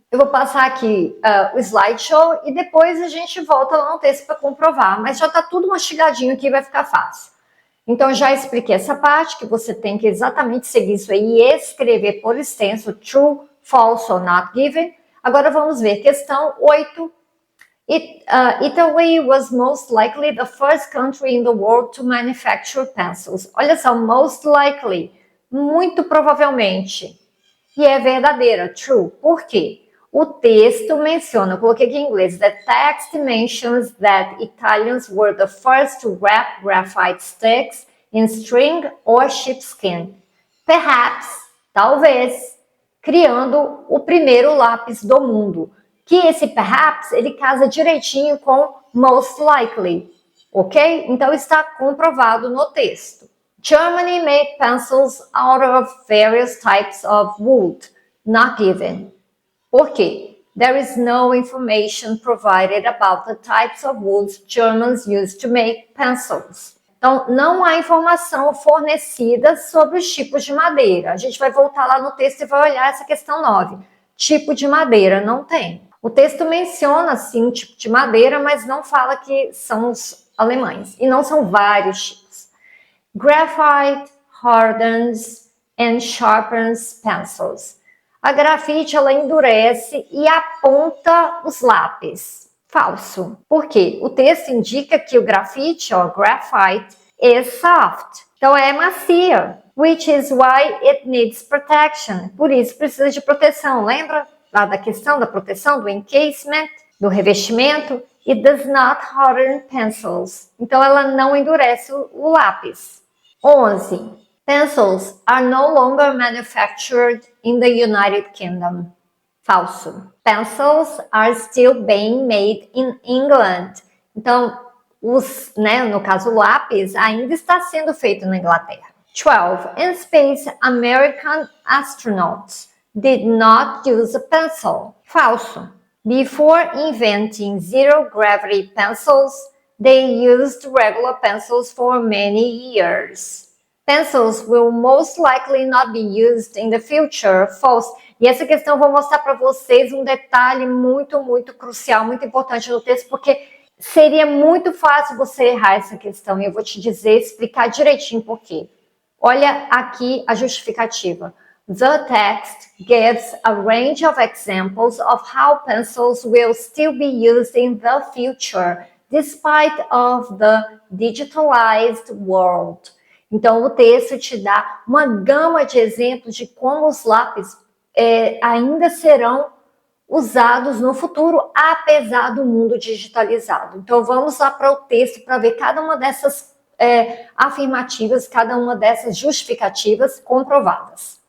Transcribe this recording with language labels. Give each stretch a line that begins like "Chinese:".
Portuguese: Eu vou passar aqui o slideshow e depois a gente volta lá no texto para comprovar. Mas já está tudo mastigadinho aqui, vai ficar fácil. Então, já expliquei essa parte, que você tem que exatamente seguir isso aí e escrever por extenso, true, false or not given. Agora vamos ver, questão 8.
English: Italy was most likely the first country in the world to manufacture pencils.
Portuguese: Olha só, most likely, muito provavelmente. E é verdadeira, true. Por quê? O texto menciona, eu coloquei aqui em inglês,
English: the text mentions that Italians were the first to wrap graphite sticks in string or sheepskin.
Portuguese: Perhaps, talvez, criando o primeiro lápis do mundo. Que esse perhaps, ele casa direitinho com most likely, ok? Então está comprovado no texto.
English: Germany made pencils out of various types of wood, not given.
Portuguese: Por quê?
English: There is no information provided about the types of woods Germans used to make pencils.
Portuguese: Então, não há informação fornecida sobre os tipos de madeira. A gente vai voltar lá no texto e vai olhar essa questão 9. Tipo de madeira, não tem. O texto menciona, sim, o tipo de madeira, mas não fala que são os alemães. E não são vários tipos.
English: Graphite hardens and sharpens pencils.
Portuguese: A grafite, ela endurece e aponta os lápis. Falso. Por quê? O texto indica que o grafite, ó,
English: graphite, is soft.
Portuguese: Então, é macia.
English: Which is why it needs protection.
Portuguese: Por isso, precisa de proteção. Lembra lá da questão da proteção, do encasement, do revestimento?
English: It does not harden pencils.
Portuguese: Então, ela não endurece o lápis. 11.
English: Pencils are no longer manufactured in the United Kingdom.
Portuguese: Falso.
English: Pencils are still being made in England.
Portuguese: Então, no caso, o lápis ainda está sendo feito na Inglaterra. 12.
English: In space, American astronauts did not use a pencil.
Portuguese: Falso.
English: Before inventing zero-gravity pencils, they used regular pencils for many years. Pencils will most likely not be used in the future. False.
Portuguese: E essa questão eu vou mostrar para vocês um detalhe muito, muito crucial, muito importante no texto, porque seria muito fácil você errar essa questão. E eu vou te dizer, explicar direitinho por quê. Olha aqui a justificativa.
English: The text gives a range of examples of how pencils will still be used in the future, despite of the digitalized world.
Portuguese: Então, o texto te dá uma gama de exemplos de como os lápis ainda serão usados no futuro, apesar do mundo digitalizado. Então, vamos lá para o texto para ver cada uma dessas afirmativas, cada uma dessas justificativas comprovadas.